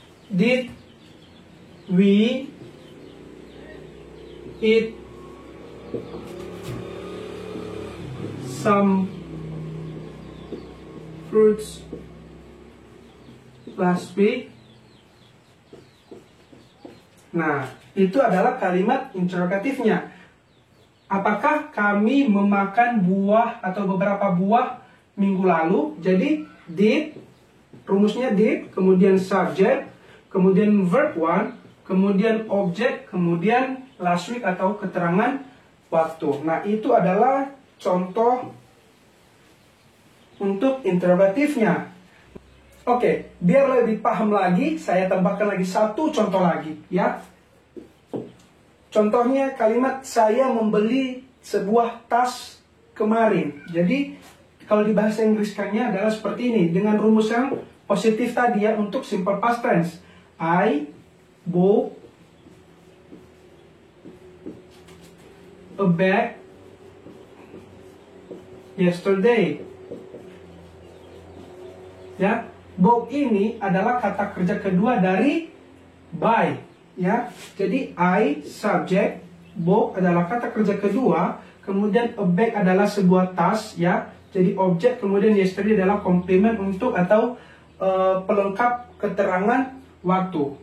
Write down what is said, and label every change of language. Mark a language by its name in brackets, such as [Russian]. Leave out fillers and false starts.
[English] Did we eat some fruits last week? [Indonesian] Nah, itu adalah kalimat interrogatifnya. Apakah kami memakan buah atau beberapa buah minggu lalu? Jadi did, rumusnya did, kemudian subject, kemudian verb one, kemudian objek, kemudian last week atau keterangan waktu. Nah, itu adalah contoh untuk interrogatifnya. Oke, biar lebih paham lagi, saya tambahkan lagi satu contoh lagi, ya. Contohnya kalimat saya membeli sebuah tas kemarin. Jadi, kalau di bahasa Inggriskannya adalah seperti ini, dengan rumus yang positif tadi, ya, untuk simple past tense. [English] I bought a bag yesterday. [Indonesian] Ya, bought ini adalah kata kerja kedua dari buy, ya. Jadi I subject, bought adalah kata kerja kedua, kemudian a bag adalah sebuah tas, ya. Jadi objek, kemudian yesterday adalah komplement untuk atau pelengkap keterangan waktu.